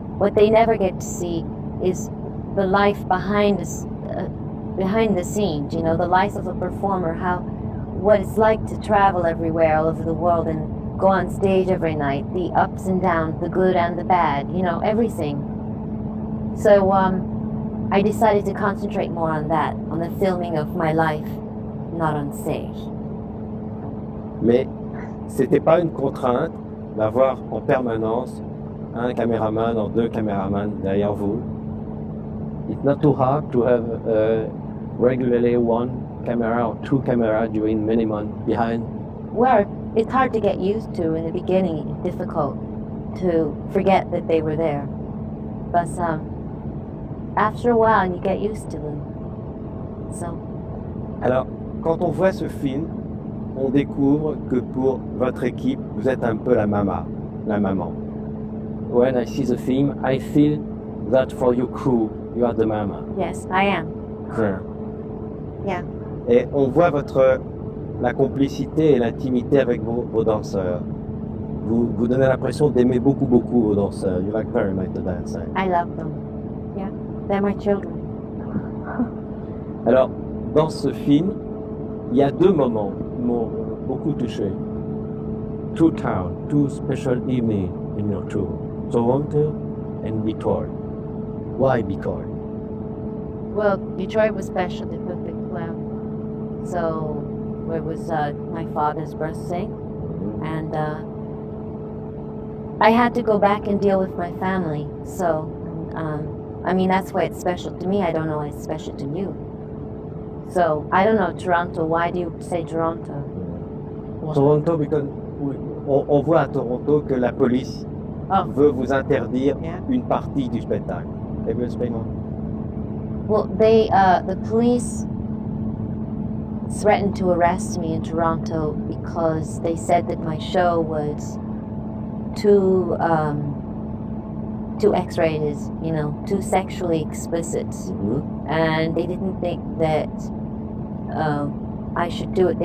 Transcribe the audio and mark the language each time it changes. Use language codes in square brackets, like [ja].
[en] What they never get to see is the life behind the scenes, you know, the life of a performer, what it's like to travel everywhere all over the world and go on stage every night, the ups and downs, the good and the bad, you know, everything. So I decided to concentrate more on that, on the filming of my life, not on stage. [fr] Mais c'était pas une contrainte d'avoir en permanence un caméraman ou 2 caméramans derrière vous. [en] It's not too hard to have regularly 1 camera or 2 cameras during many months behind. Well, it's hard to get used to in the beginning. It's difficult to forget that they were there. But after a while, you get used to them. So. [fr] Alors, quand on voit ce film, on découvre que pour votre équipe, vous êtes un peu la maman. [en] when I see the film, I feel that for your crew, you are the mama. Yes, I am. Yeah. [fr] Et on voit la complicité et l'intimité avec vos danseurs. Vous donnez l'impression d'aimer beaucoup, beaucoup vos danseurs. [en] You like very much the dancers. I love them. Yeah, they're my children. [fr] Alors, dans ce film, il y a deux moments qui m'ont beaucoup touché. [en] Two towns, two special evenings in your tour. Toronto and Detroit. Why Detroit? Well, Detroit was special. They put Big Cloud. So, it was my father's birthday. And I had to go back and deal with my family. So, I mean, that's why it's special to me. I don't know why it's special to you. So, I don't know, Toronto. Why do you say Toronto? [fr] Toronto, because on voit à Toronto que la police veut vous interdire une partie du spectacle. [en] Can you explain more? Well, the police threatened to arrest me in Toronto because they said that my show was too X-rated, you know, too sexually explicit, and they didn't think that I should do it.